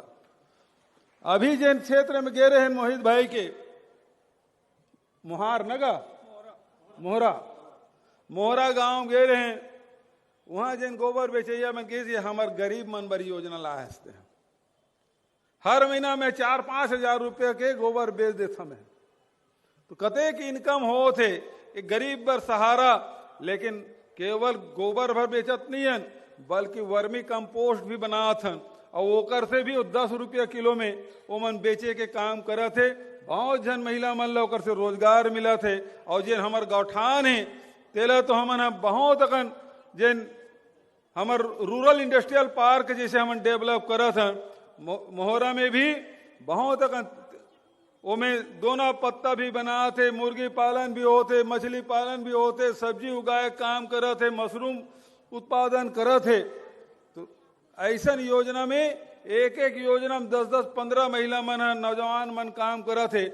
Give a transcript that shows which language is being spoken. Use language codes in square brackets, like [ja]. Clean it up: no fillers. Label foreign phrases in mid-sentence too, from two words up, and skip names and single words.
[hne] अभी जिन क्षेत्र में गे रहे हैं मोहित भाई के मोहार नगा मोहरा गांव गे रहे हैं, वहां जिन गोबर बेचैया में कही हमार गरीब मन बड़ी योजना ला हंसते हैं। हर महीना में 4-5 हजार रुपया के गोबर बेच देता मैं। तो कते की इनकम हो थे एक गरीब बर सहारा, लेकिन केवल गोबर भर बेचत नहीं है बल्कि वर्मी कंपोस्ट भी बनात हन, और ओकर से भी 10 रुपया किलो में वो मन बेचे के काम करत थे। बहुत जन महिला मन ला ओकर से रोजगार मिला थे। और जिन हमार गौठान है तेला तो हमन बहुत अकन जिन हमार [en] rural industrial park [hne] जैसे हम डेवलप करत हन, मोहरा में भी बहुत अकन ओमें दोना पत्ता भी बनाते, मुर्गी पालन भी होते, मछली पालन भी होते, सब्जी उगाए काम करत है, मशरूम उत्पादन करत है। तो ऐसा योजना में एक योजना में 10-10, 15 महिला मन नौजवान मन काम करत है।